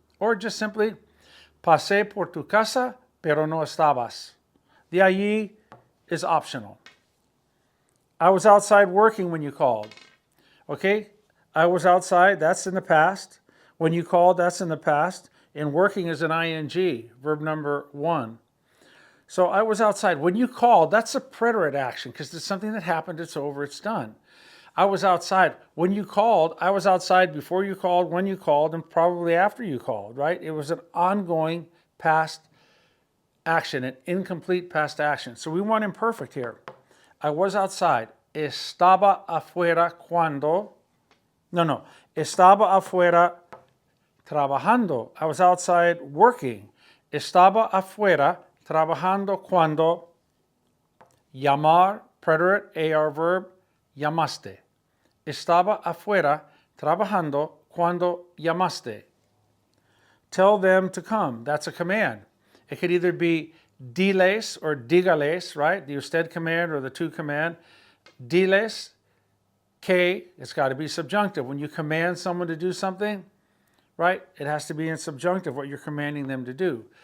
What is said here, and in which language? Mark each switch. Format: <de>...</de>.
<en>Or just simply,</en> <es>pasé por tu casa, pero no estabas.</es> <en>The allí is optional. I was outside working when you called. Okay, I was outside, that's in the past. When you called, that's in the past. And working is an ing, verb number 1. So I was outside. When you called, that's a preterite action because it's something that happened, it's over, it's done. I was outside. When you called, I was outside before you called, when you called, and probably after you called, right? It was an ongoing past action, an incomplete past action. So we want imperfect here. I was outside.</en> <es>Estaba afuera cuando.</es> <en>No.</en> <es>Estaba afuera trabajando.</es> <en>I was outside working.</en> <es>Estaba afuera trabajando cuando. Llamar, preterite, AR verb, llamaste. Estaba afuera trabajando cuando llamaste.</es> <en>Tell them to come. That's a command. It could either be diles or dígales, right? The usted command or the to command. Diles, que, it's got to be subjunctive. When you command someone to do something, right, it has to be in subjunctive, what you're commanding them to do.</en>